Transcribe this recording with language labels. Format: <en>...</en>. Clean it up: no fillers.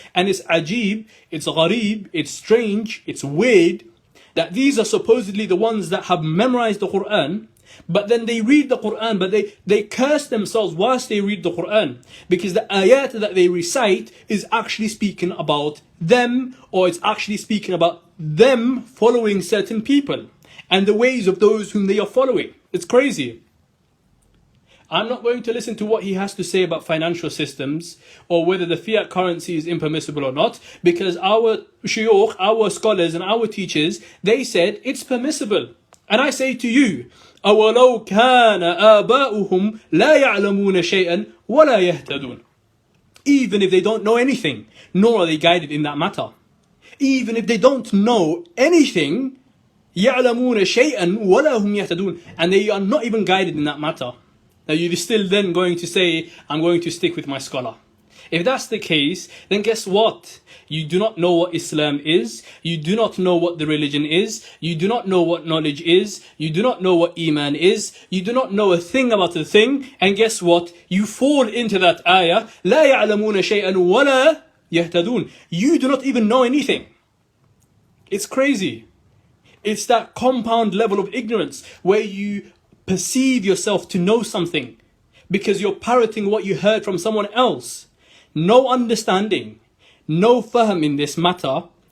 <en>And it's ajib, it's gharib, it's strange, it's weird that these are supposedly the ones that have memorized the Quran, but then they read the Quran, but they curse themselves whilst they read the Quran, because the ayat that they recite is actually speaking about them, or it's actually speaking about them following certain people and the ways of those whom they are following. It's crazy. I'm not going to listen to what he has to say about financial systems or whether the fiat currency is impermissible or not, because our shuyukh, our scholars and our teachers, they said it's permissible. And I say to you,</en> <ar>أَوَلَوْ كَانَ آبَاؤُهُمْ لَا يَعْلَمُونَ شَيْئًا وَلَا يَهْتَدُونَ.</ar> <en>Even if they don't know anything, nor are they guided in that matter. Even if they don't know anything,</en> <ar>يَعْلَمُونَ شَيْئًا وَلَا هُمْ يَهْتَدُونَ.</ar> <en>And they are not even guided in that matter. Now you're still then going to say, I'm going to stick with my scholar. If that's the case, then guess what? You do not know what Islam is. You do not know what the religion is. You do not know what knowledge is. You do not know what Iman is. You do not know a thing about the thing. And guess what? You fall into that ayah.</en> <ar>لا يعلمون شيئا ولا يهتدون.</ar> <en>You do not even know anything. It's crazy. It's that compound level of ignorance where you perceive yourself to know something because you're parroting what you heard from someone else. No understanding, no fahm in this matter.</en>